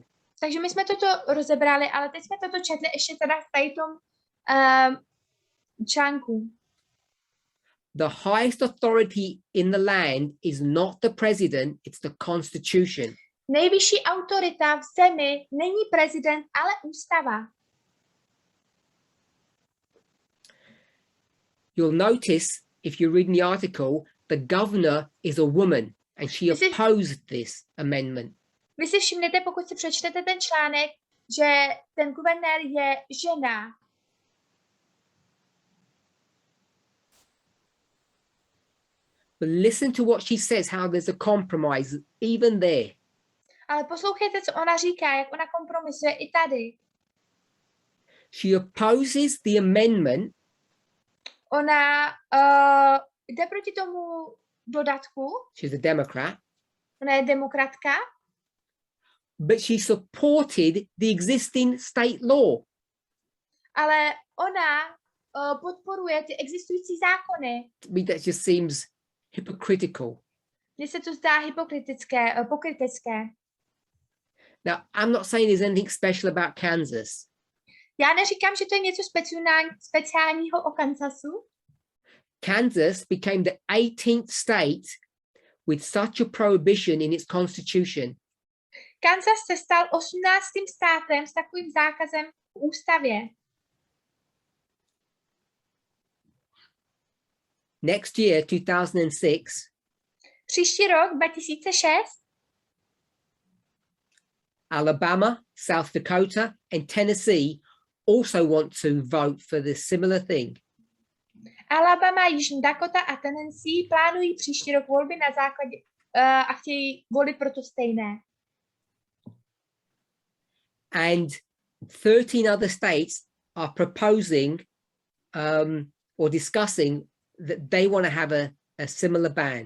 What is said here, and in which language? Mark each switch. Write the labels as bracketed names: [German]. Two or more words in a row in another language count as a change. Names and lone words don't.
[Czech] Takže my jsme toto rozebrali, ale teď jsme toto četli ještě teda v tom článku. [English] the highest authority in the land is not the president, it's the constitution. [Czech] Nejvyšší autorita v zemi není prezident, ale ústava. [English] You'll notice, if you read the article, the governor is a woman and she opposed this amendment. [Czech] Vy si všimnete, pokud si přečtete ten článek, že ten guvernér je žena. [English] But listen to what she says, how there's a compromise even there. [Czech] Ale poslouchejte, co ona říká, jak ona kompromisuje i tady. [English] She opposes the amendment. [Czech] Ona jde proti tomu dodatku. [English] She's a Democrat. [Czech] Ona je demokratka. [English] But she supported the existing state law. [Czech] Ale ona podporuje ty existující zákony. [English] To me, that just seems hypocritical. [Czech] Mně se to zdá pokrytecké. [English] Now, I'm not saying there's anything special about Kansas. [Czech] Já neříkám, že to je něco speciálního o Kansasu. [English] Kansas became the 18th state with such a prohibition in its constitution. [Czech] Kansas se stal 18. státem s takovým zákazem v ústavě. [English] Next year, 2006, [Czech] příští rok, 2006, [English] Alabama, South Dakota, and Tennessee also want to vote for this similar thing. [Czech] Alabama, Jižní Dakota a Tennessee plánují příští rok volby na základě a chtějí volit pro to stejné. [English] And 13 other states are proposing or discussing that they want to have a similar ban.